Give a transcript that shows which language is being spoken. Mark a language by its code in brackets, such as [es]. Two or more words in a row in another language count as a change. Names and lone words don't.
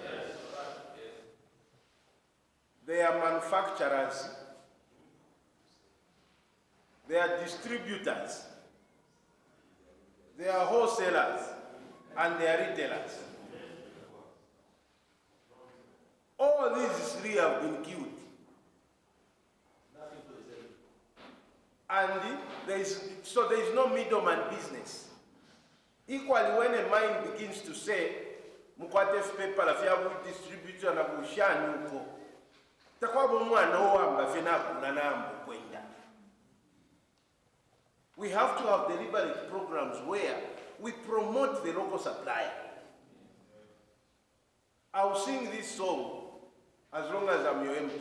[en] They are manufacturers, they are distributors, they are wholesalers, and they are retailers. All these three have been killed. And there is no middleman business. Equally, when a mine begins to say, [bem] Mukwate paper la fiya distributor na bushani uko, [en] we have to have deliberate programs where we promote the local supplier. I'll sing this song as long as I'm your MP.